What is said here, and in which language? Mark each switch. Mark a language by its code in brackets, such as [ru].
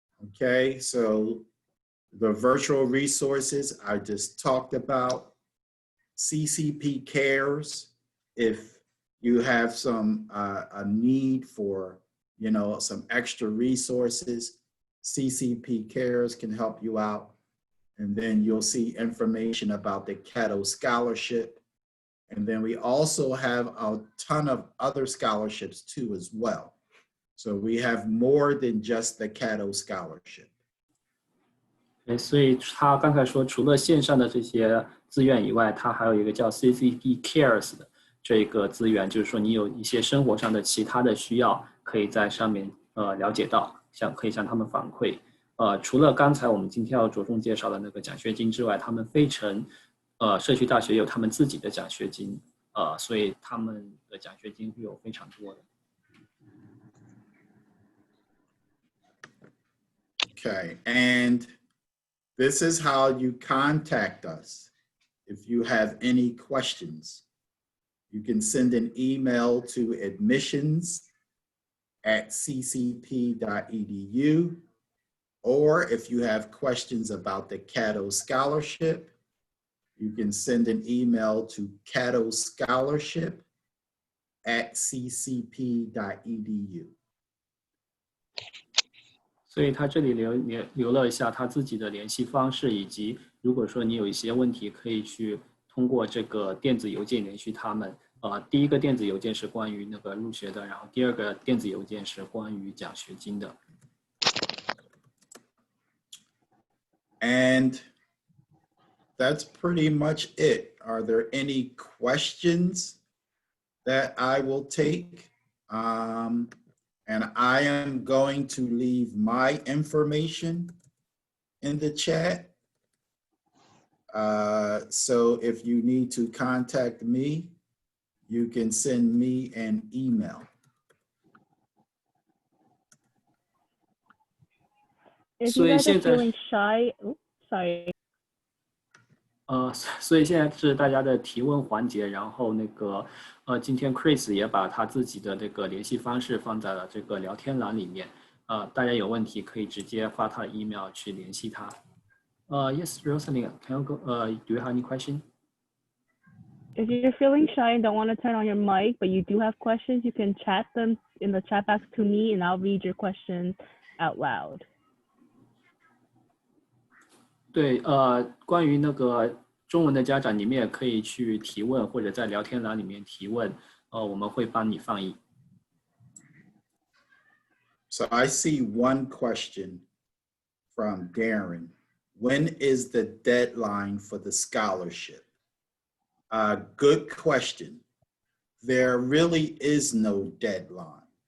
[en] Okay, so the virtual resources I just talked about, CCP Cares, if you have some a need for, you know, some extra resources, CCP Cares can help you out. And then you'll see information about the CATTO Scholarship. And then we also have a ton of other scholarships too as well. So we have more than just the CATTO Scholarship. [zh] 所以他刚才说，除了线上的这些资源以外，他还有一个叫 CCP Cares 的这个资源，就是说你有一些生活上的其他的需要，可以在上面了解到，可以向他们反馈。除了刚才我们今天要着重介绍的那个奖学金之外，他们费城社区大学有他们自己的奖学金，所以他们的奖学金会有非常多的。 [en] Okay, and this is how you contact us. If you have any questions, you can send an email to admissions@ccp.edu, or if you have questions about the CATTO Scholarship, you can send an email to cattoscholarship@ccp.edu. [zh] 所以他这里留了一下他自己的联系方式，以及如果说你有一些问题，可以去通过这个电子邮件联系他们。第一个电子邮件是关于那个入学的，然后第二个电子邮件是关于奖学金的。 [en] And that's pretty much it. Are there any questions that I will take? And I am going to leave my information in the chat. So if you need to contact me, you can send me an email. If you guys are feeling shy, sorry. [zh] 所以现在是大家的提问环节，然后今天 Chris 也把他自己的这个联系方式放在了这个聊天栏里面，大家有问题可以直接发他的 email 去联系他。 [en] Yes, Rosalind, can you go? Do you have any question? If you're feeling shy and don't want to turn on your mic, but you do have questions, you can chat them in the chat box to me, and I'll read your questions out loud. [zh] 对，关于那个中文的家长，你们也可以去提问，或者在聊天栏里面提问，我们会帮你翻译。 [en] So I see one question from Darren. When is the deadline for the scholarship? Good question. There really is no deadline.